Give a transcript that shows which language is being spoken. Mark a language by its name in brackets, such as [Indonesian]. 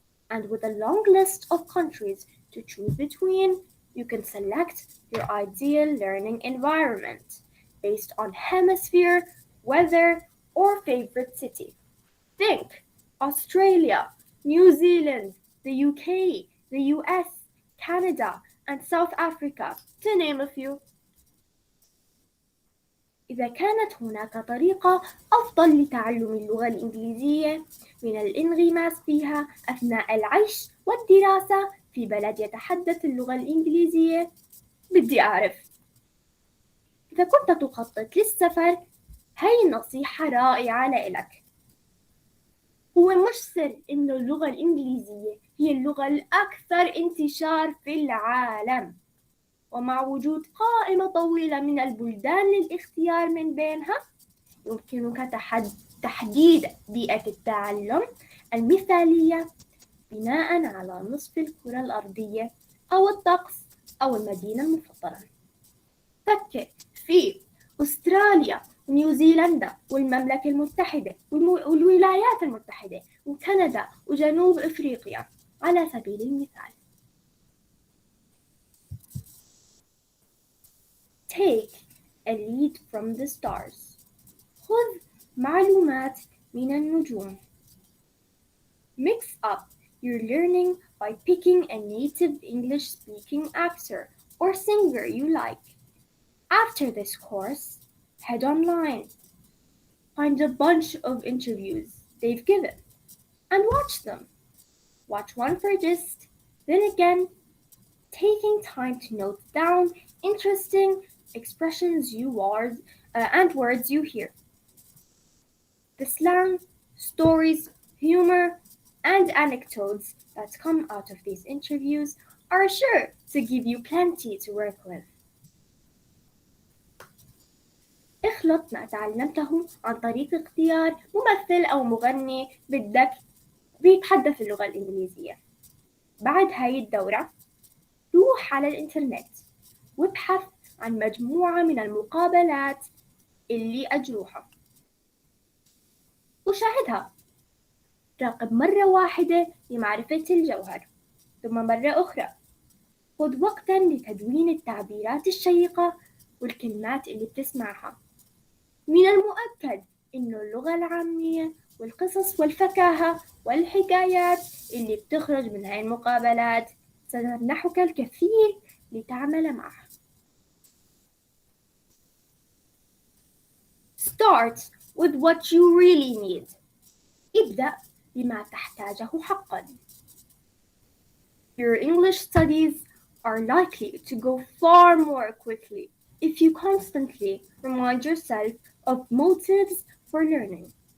[English] And with a long list of countries to choose between, you can select your ideal learning environment based on hemisphere, weather, or favorite city. Think Australia, New Zealand, the UK, the US, Canada, and South Africa, to name a few. [Arabic] إذا كانت هناك طريقة أفضل لتعلم اللغة الإنجليزية من الانغماس فيها أثناء العيش والدراسة في بلد يتحدث اللغة الإنجليزية، بدي أعرف. إذا كنت تخطط للسفر، هاي نصيحة رائعة لإلك. هو مش سر إنه اللغة الإنجليزية هي اللغة الأكثر انتشار في العالم، ومع وجود قائمة طويلة من البلدان للاختيار من بينها، يمكنك تحديد بيئة التعلم المثالية بناء على نصف الكرة الأرضية أو الطقس أو المدينة المفضلة. فكر في أستراليا ونيوزيلندا والمملكة المتحدة والولايات المتحدة وكندا وجنوب أفريقيا على سبيل المثال. [English] Take a lead from the stars. [Arabic] خذ معلومات من النجوم. [English] Mix up your learning by picking a native English-speaking actor or singer you like. After this course, head online. Find a bunch of interviews they've given and watch them. Watch one for gist, then again, taking time to note down interesting expressions and words you hear. The slang, stories, humor, and anecdotes that come out of these interviews are sure to give you plenty to work with. [Arabic] اخلط ما تعلمته عن طريق اختيار ممثل أو مغني بدك بيتحدث اللغة الإنجليزية. بعد هاي الدورة، روح على الإنترنت وابحث عن مجموعة من المقابلات اللي أجروها وشاهدها. راقب مرة واحدة لمعرفة الجوهر، ثم مرة أخرى خذ وقتاً لتدوين التعبيرات الشيقة والكلمات اللي بتسمعها. من المؤكد إنه اللغة العامية والقصص والفكاهة والحكايات اللي بتخرج من هاي المقابلات ستمنحك الكثير لتعمل معها. [English] Start with what you really need. [Arabic] ابدأ بما تحتاجه حقاً. [English] Your English studies are likely to go far more quickly if you constantly remind yourself of motives for learning.